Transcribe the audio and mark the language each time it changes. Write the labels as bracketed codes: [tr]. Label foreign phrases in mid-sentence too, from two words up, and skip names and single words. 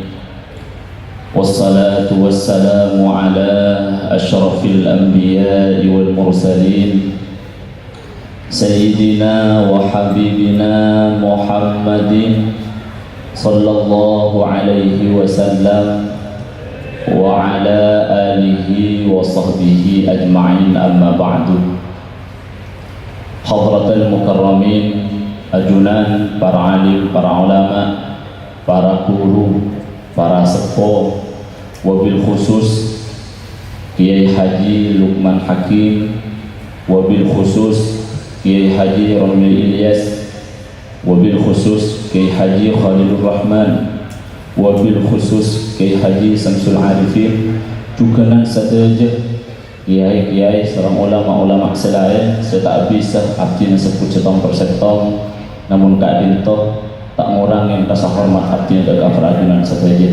[ar] والصلاة والسلام على أشرف الأنبياء والمرسلين، سيدنا وحبيبنا محمد صلى الله عليه وسلم وعلى آله وصحبه أجمعين، أما بعد. حضرة المكرمين, [mad] ajunan para alim, para ulama, para guru, para sepuh, [ar] وبالخصوص [mad] Kiai Haji Lukman Hakim, [ar] وبالخصوص [mad] Kiai Haji Romil Ilyas, [ar] وبالخصوص [mad] Kiai Haji Khalilur Rahman, [ar] وبالخصوص [mad] Kiai Haji Samsul Arifin, juga nan sadeja kiai-kiai serang ulama-ulama selain setak bisa abdi nasebut setong persetong, namun kadinto tak ngurangin rasa hormat abdi ke ajunan sadeja.